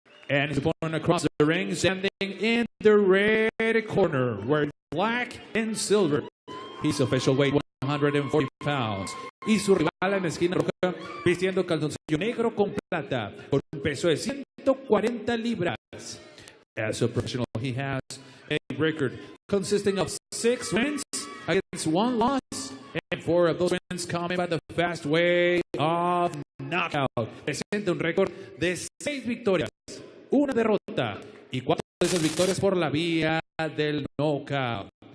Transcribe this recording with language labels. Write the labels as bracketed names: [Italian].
[English] And his opponent across the ring, standing in the red corner, wearing black and silver. His official weight 140 pounds. [Spanish] Y su rival en la esquina roja, vistiendo calzoncillo negro con plata, con un peso de 140 libras. [English] As a professional, he has a record consisting of 6 wins against 1 loss, and 4 of those wins coming by the fast way of knockout. [Spanish] Presenta un récord de 6 victorias, 1 derrota y 4 de esas victorias por la vía del knockout.